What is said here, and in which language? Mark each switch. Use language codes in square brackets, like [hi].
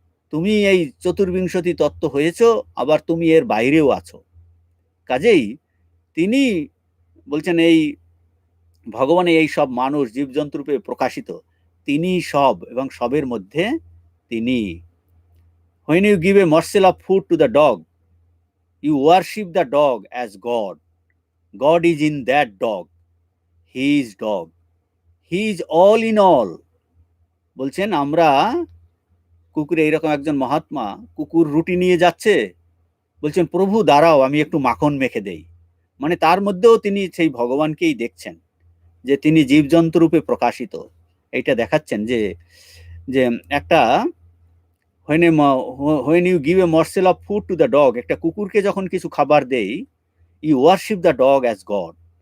[bn] তুমি এই চতুর্বিংশতি তত্ত্ব হয়েছ, আবার তুমি এর বাইরেও আছো। কাজেই তিনি বলছেন এই ভগবানে এই সব মানুষ জীবজন্তু রূপে প্রকাশিত, তিনি সব এবং সবের মধ্যে তিনি। [en] When you give a morsel of food to the dog, you worship the dog as God. God is in that dog. He is dog. He is all in all. [bn] বলছেন আমরা কুকুরে এইরকম একজন মহাত্মা কুকুর রুটি নিয়ে যাচ্ছে, বলছেন প্রভু দাঁড়াও আমি একটু মাখন মেখে দেই। মানে তার মধ্যেও তিনি সেই ভগবানকেই দেখছেন, যে তিনি জীবজন্তু রূপে প্রকাশিত। এইটা দেখাচ্ছেন যে যে একটা [en] when you give a morsel of food to the dog, [bn] একটা কুকুরকে যখন কিছু খাবার দেই, [en] you worship the dog as God.